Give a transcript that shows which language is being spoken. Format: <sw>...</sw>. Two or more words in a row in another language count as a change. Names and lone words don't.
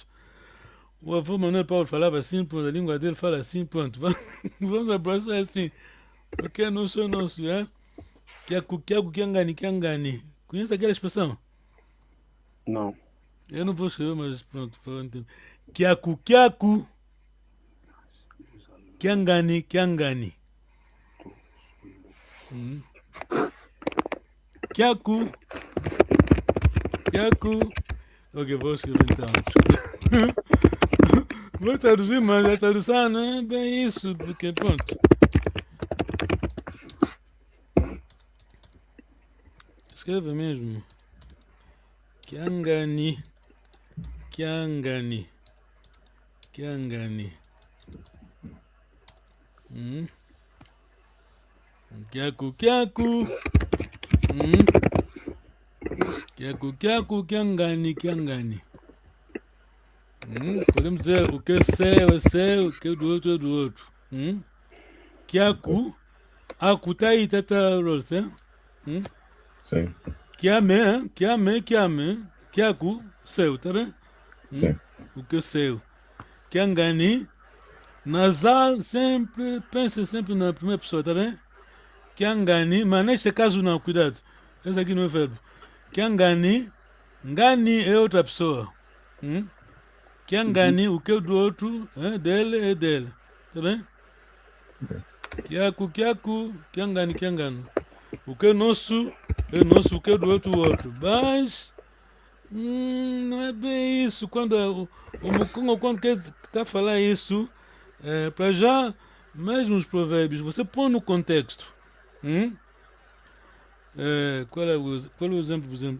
<pt>O avô Manuel Paulo falava assim, pronto, a língua dele fala assim, pronto. Vamos abraçar assim, porque é nosso, é? Kiangani. Conhece aquela expressão? não. Eu não vou escrever, mas pronto, para entender.</pt> <kg>Kiaku. Kiangani. Kiaku.</kg> <pt>Ok, vou escrever então. Vou traduzir, mas a tradução não é bem isso, porque pronto. Escreve mesmo.</pt> <kg>Kiangani. Kiaku. Kiangani.</kg> <pt>Podemos dizer o que é seu, o que é do outro é do outro. Kiaku. Aku tá aí, Tata Rose, hein? Sim. Kiame. Kiaku, seu, tá bem? Sim. O que é seu. Kiangani, Nasal, sempre, pensa sempre na primeira pessoa, tá bem? Kiangani, mas neste caso não, cuidado. Esse aqui não é verbo. Kiangani, ngani é outra pessoa. Kiangani, o que é do outro, dele é dele. Tá bem?</pt> <kg>Kiaku, kiangani, kiangano.</kg> <pt>O que é nosso, o que é do outro, o outro. Mas, não é bem isso. Quando o Mukongo, quando quer tá falar isso, para já, mesmo os provérbios, você põe no contexto. Qual é o exemplo, por exemplo?</pt>